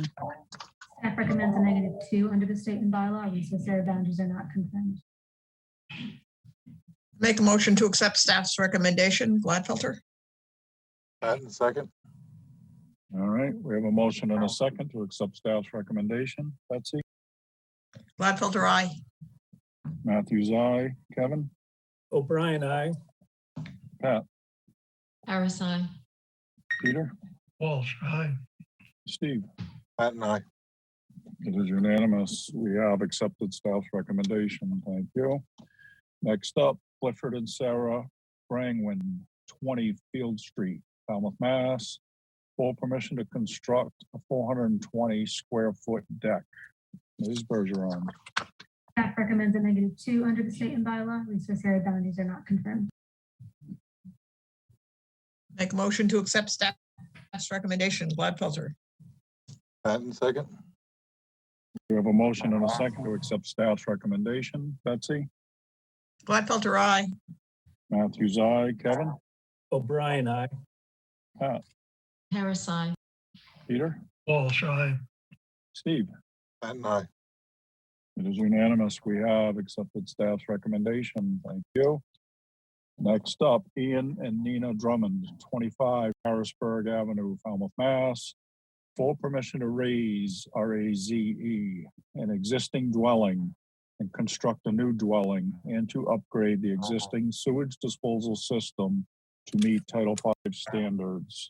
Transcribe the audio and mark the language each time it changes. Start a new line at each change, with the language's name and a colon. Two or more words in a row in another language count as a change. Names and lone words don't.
English: Staff recommends a -2 under the state and bylaw. Resource area boundaries are not confirmed. Make a motion to accept staff's recommendation. Gladfelter. Pat and second. All right, we have a motion and a second to accept staff's recommendation. Betsy? Gladfelter, aye. Matthews, aye. Kevin? O'Brien, aye. Pat? Harris, aye. Peter? Walsh, aye. Steve? Pat and I. It is unanimous. We have accepted staff's recommendation. Thank you. Next up, Clifford and Sarah Brangwin, 20 Field Street, Falmouth, Mass. For permission to construct a 420 square foot deck. Ms. Bergeron. Staff recommends a -2 under the state and bylaw. Resource area boundaries are not confirmed. Make a motion to accept staff's recommendation. Gladfelter. Pat and second. We have a motion and a second to accept staff's recommendation. Betsy? Gladfelter, aye. Matthews, aye. Kevin? O'Brien, aye. Pat? Harris, aye. Peter? Walsh, aye. Steve? Pat and I. It is unanimous. We have accepted staff's recommendation. Thank you. Next up, Ian and Nina Drummond, 25 Harrisburg Avenue, Falmouth, Mass. For permission to raise, RAZE, an existing dwelling and construct a new dwelling and to upgrade the existing sewage disposal system to meet Title V standards.